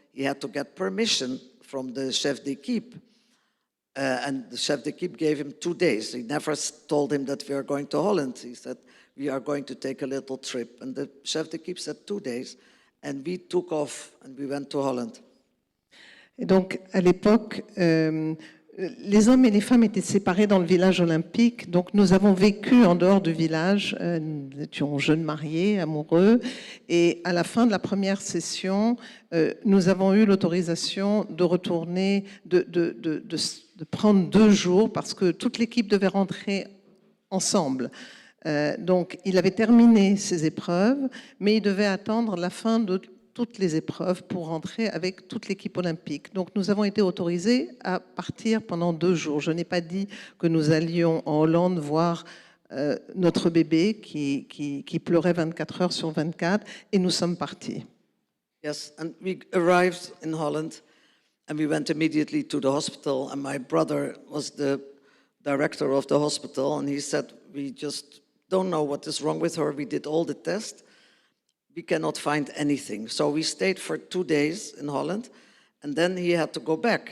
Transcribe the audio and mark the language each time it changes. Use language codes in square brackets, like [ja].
[en] He had to get permission from the chef d'équipe. And the chef d'équipe gave him 2 days. He never told him that we are going to Holland. He said, we are going to take a little trip. And the chef d'équipe said 2 days. And we took off and we went to Holland. [fr] Et donc, à l'époque, les hommes et les femmes étaient séparés dans le village olympique. Donc, nous avons vécu en dehors du village. Nous étions jeunes mariés, amoureux. Et à la fin de la première session, nous avons eu l'autorisation de retourner, de prendre 2 jours parce que toute l'équipe devait rentrer ensemble. Donc, il avait terminé ses épreuves, mais il devait attendre la fin de toutes les épreuves pour rentrer avec toute l'équipe olympique. Donc nous avons été autorisés à partir pendant 2 jours. Je n'ai pas dit que nous allions en Hollande voir notre bébé qui pleurait 24 heures sur 24 et nous sommes partis. [en] Yes, and we arrived in Holland and we went immediately to the hospital and my brother was the director of the hospital and he said, we just don't know what is wrong with her. We did all the tests. We cannot find anything. So we stayed for 2 days in Holland, and then he had to go back.